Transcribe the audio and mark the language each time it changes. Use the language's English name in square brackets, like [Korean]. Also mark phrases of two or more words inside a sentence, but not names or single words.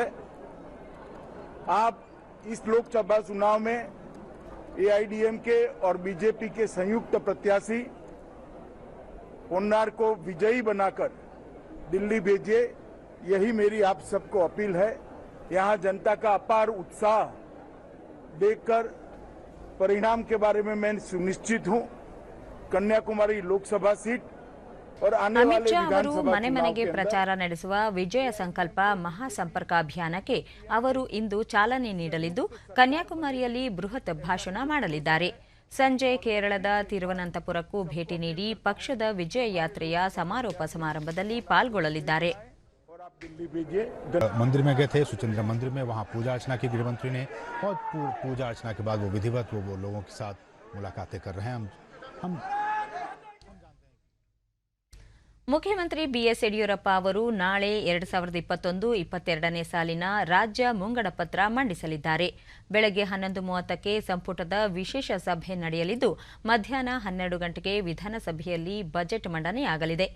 [Hindi] आप इस लोकसभा चुनाव में एआईएडीएमके और बीजेपी के संयुक्त प्रत्याशी पोन्नार को विजयी बनाकर दिल्ली भेजिए. यही मेरी आप सबको अपील है. यहां जनता का अपार उत्साह देखकर परिणाम के बारे में मैं सुनिश्चित हूं. कन्याकुमारी लोकसभा सीट और आने [Kannada] ಅಮಿತ್ [Hindi] वाले [Kannada] ಶಾ ಅವರು [Hindi] विधानसभा [Kannada] ಮನೆ [Hindi] चुनाव [Kannada] ಮನೆಗೆ [Hindi] के अंदर [Kannada] ಪ್ರಚಾರ ನಡೆಸುವ ವಿಜಯ ಸಂಕಲ್ಪ ಮಹಾಸಂಪರ್ಕ ಅಭಿಯಾನಕ್ಕೆ ಅವರು ಇಂದು ಚಾಲನೆ ನೀಡಲಿದ್ದು ಕನ್ಯಾಕುಮಾರಿಯಲ್ಲಿ ಬೃಹತ್ ಭಾಷಣ ಮಾಡಲಿದ್ದಾರೆ. ಸಂಜೆ ಕೇರಳದ ತಿರುವನಂತಪುರಕ್ಕೂ ಭೇಟಿ ನೀಡಿ ಪಕ್ಷದ ವಿಜಯ ಯಾತ್ರೆಯ ಸಮಾರೋಪ ಸಮಾರಂಭದಲ್ಲಿ ಪಾಲ್ಗೊಳ್ಳಲಿದ್ದಾರೆ. [Hindi] मंदिर में गए थे, सुचिंद्रम मंदिर में, वहां पूजा अर्चना की गृहमंत्री ने, और पूजा अर्चना के बाद वो विधिवत वो लोगों के साथ मुलाकातें कर रहे हैं. हम [Kannada] ಮುಖ್ಯಮಂತ್ರಿ ಬಿಎಸ್ ಯಡಿಯೂರಪ್ಪ ಅವರು ನಾಳೆ 2021-22ನೇ ಸಾಲಿನ ರಾಜ್ಯ ಮುಂಗಡ ಪತ್ರ ಮಂಡಿಸಲಿದ್ದಾರೆ. ಬೆಳಗ್ಗೆ 11:30ಕ್ಕೆ ಸಂಪುಟದ ವಿಶೇಷ ಸಭೆ ನಡೆಯಲಿದ್ದು ಮಧ್ಯಾಹ್ನ 12 ಗಂಟೆಗೆ ವಿಧಾನಸಭೆಯಲ್ಲಿ ಬಜೆಟ್ ಮಂಡನೆಯಾಗಲಿದೆ.